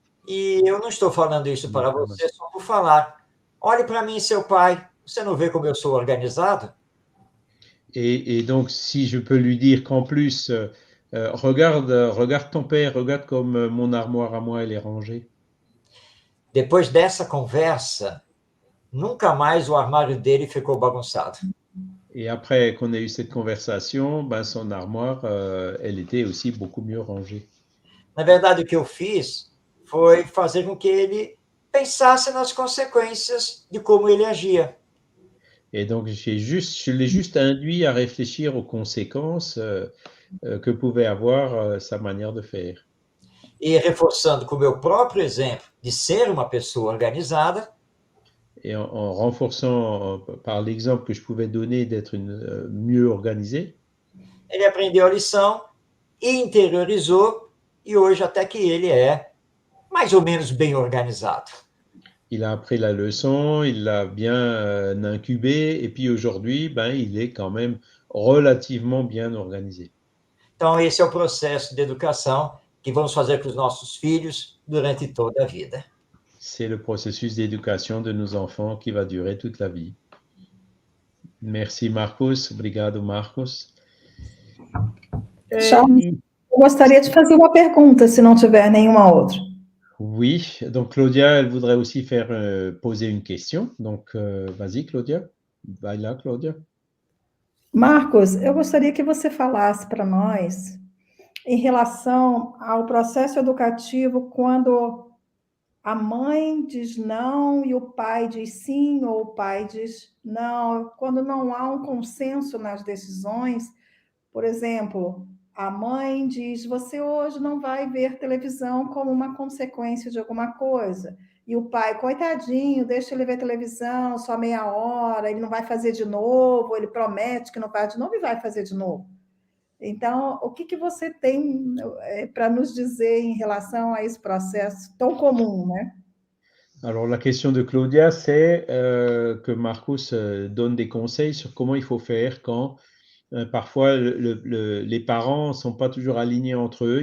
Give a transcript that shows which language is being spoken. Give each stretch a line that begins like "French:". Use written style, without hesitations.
Portuguese: E eu não estou falando isso para você só por falar. Olhe para mim, seu pai. Você não vê como eu sou organizado?
French: Et donc, si je peux lui dire qu'en plus, regarde ton père, regarde comme mon armoire à moi, elle est rangée.
Portuguese: Depois dessa conversa, nunca mais o armário dele ficou bagunçado.
French: Et après qu'on ait eu cette conversation, ben, son armoire, elle était aussi beaucoup mieux rangée.
Portuguese: Na verdade, o que eu fiz foi fazer com que ele pensasse nas consequências de como ele agia.
French: Et donc, je l'ai juste induit à réfléchir aux conséquences que pouvait avoir sa manière de faire.
Portuguese: E reforçando com o meu próprio exemplo de ser uma pessoa organizada,
French: Et en renforçant par l'exemple que je pouvais donner d'être mieux organisé,
Portuguese: ele aprendeu a lição e interiorizou, e hoje até que ele é mais ou menos bem organizado.
French: il a appris la leçon, il l'a bien incubé, et puis aujourd'hui, ben, il est quand même relativement bien organisé.
Portuguese: Então, esse é o processo de educação que vamos fazer com os nossos filhos durante toda a vida.
French: C'est le processus d'éducation de nos enfants qui va durer toute la vie. Merci, Marcos.
Portuguese: Obrigado, Marcos. Charles, eu gostaria de fazer uma pergunta, se não tiver nenhuma outra.
French: Oui, donc Claudia, elle voudrait aussi poser une question. Donc, vas-y, Claudia.
Portuguese: Vai lá, Claudia. Marcos, eu gostaria que você falasse para nós em relação ao processo educativo quando a mãe diz não e o pai diz sim, ou o pai diz não, quando não há um consenso nas decisões. Por exemplo, a mãe diz: você hoje não vai ver televisão como uma consequência de alguma coisa. E o pai, coitadinho, deixa ele ver televisão só meia hora, ele não vai fazer de novo, ele promete que não faz de novo e vai fazer de novo. Então, o que você tem para nos dizer em relação a esse processo tão comum, né?
French: Alors, la question de Claudia, c'est que Marcos donne des conseils sur comment il faut faire quand parfois les parents ne sont pas toujours alignés entre eux.